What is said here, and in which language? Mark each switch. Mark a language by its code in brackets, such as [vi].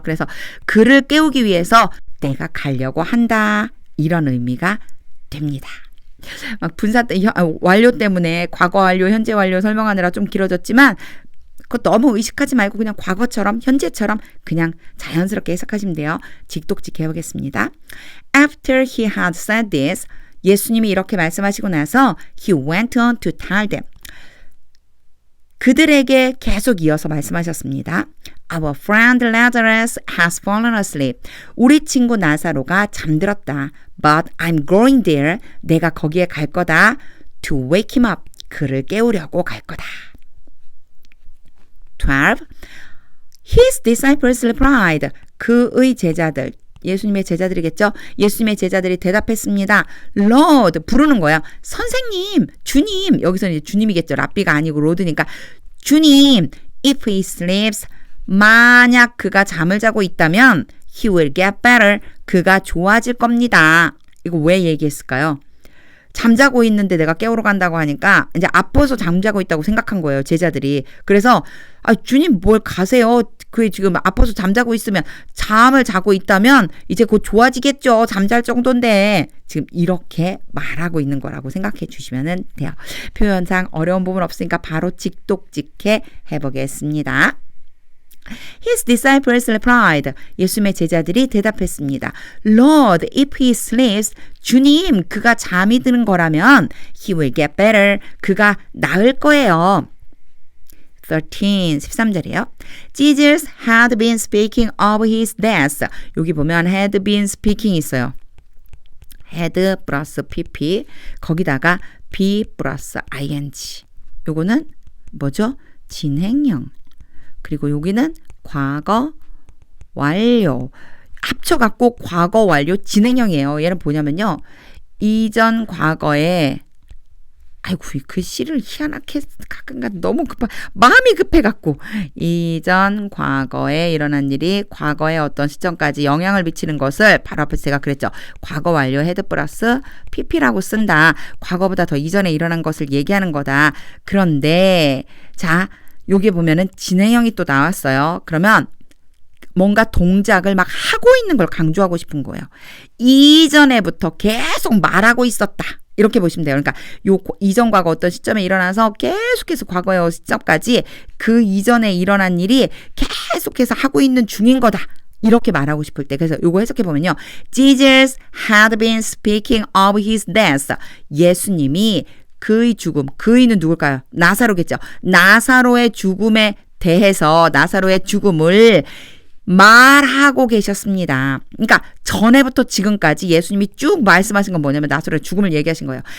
[ko] 그래서 그를 깨우기 위해서 내가 가려고 한다. 이런 의미가 됩니다. 막 분사 완료 때문에 과거 완료, 현재 완료 설명하느라 좀 길어졌지만 그거 너무 의식하지 말고 그냥 과거처럼 현재처럼 그냥 자연스럽게 해석하시면 돼요. 직독직 해보겠습니다. [en] After he had said this, [ko] 예수님이 이렇게 말씀하시고 나서 [en] he went on to tell them. [ko] 그들에게 계속 이어서 말씀하셨습니다. [en] Our friend Lazarus has fallen asleep. [ko] 우리 친구 나사로가 잠들었다. [en] But I'm going there. [ko] 내가 거기에 갈 거다. [en] To wake him up. [ko] 그를 깨우려고 갈 거다. [en] 12. His disciples replied. [ko] 그의 제자들. 예수님의 제자들이겠죠? 예수님의 제자들이 대답했습니다. Lord, 부르는 거야. 선생님, 주님. 여기서는 이제 주님이겠죠. 랍비가 아니고 로드니까. [en] 주님, if he sleeps, [ko] 만약 그가 잠을 자고 있다면 [en] he will get better. [ko] 그가 좋아질 겁니다. 이거 왜 얘기했을까요? 잠자고 있는데 내가 깨우러 간다고 하니까 이제 아파서 잠자고 있다고 생각한 거예요. 제자들이. 그래서 주님 뭘 가세요. 그 지금 아파서 잠자고 있으면 잠을 자고 있다면 이제 곧 좋아지겠죠. 잠잘 정도인데 지금 이렇게 말하고 있는 거라고 생각해 주시면 돼요. 표현상 어려운 부분 없으니까 바로 직독직해 해보겠습니다. [en] His disciples replied. [ko] 예수님의 제자들이 대답했습니다. [en] Lord, if he sleeps, [ko] 주님, 그가 잠이 드는 거라면 [en] he will get better. [ko] 그가 나을 거예요. 13절이에요. [en] Jesus had been speaking of his death. [ko] 여기 보면 [en] had been speaking [ko] 있어요. had 플러스 pp 거기다가 be 플러스 ing. 요거는 뭐죠? 진행형. 그리고 여기는 과거 완료. 합쳐갖고 과거 완료 진행형이에요. 얘는 뭐냐면요. 이전 과거에 아이고 글씨를 희한하게 가끔가다 너무 마음이 급해갖고 이전 과거에 일어난 일이 과거의 어떤 시점까지 영향을 미치는 것을 바로 앞에서 제가 그랬죠. 과거 완료 헤드 플러스 pp라고 쓴다. 과거보다 더 이전에 일어난 것을 얘기하는 거다. 그런데 자 여기 보면은 진행형이 또 나왔어요. 그러면 뭔가 동작을 막 하고 있는 걸 강조하고 싶은 거예요. 이전에부터 계속 말하고 있었다. 이렇게 보시면 돼요. 그러니까 요 이전 과거 어떤 시점에 일어나서 계속해서 과거의 시점까지 그 이전에 일어난 일이 계속해서 하고 있는 중인 거다. 이렇게 말하고 싶을 때 그래서 요거 해석해 보면요. [en] Jesus had been speaking of his death. [ko] 예수님이 그의 죽음, 그의는 누굴까요? 나사로겠죠. 나사로의 죽음에 대해서 나사로의 죽음을 말하고 계셨습니다. 그러니까 전에부터 지금까지 예수님이 쭉 말씀하신 건 뭐냐면 나사로의 죽음을 얘기하신 거예요.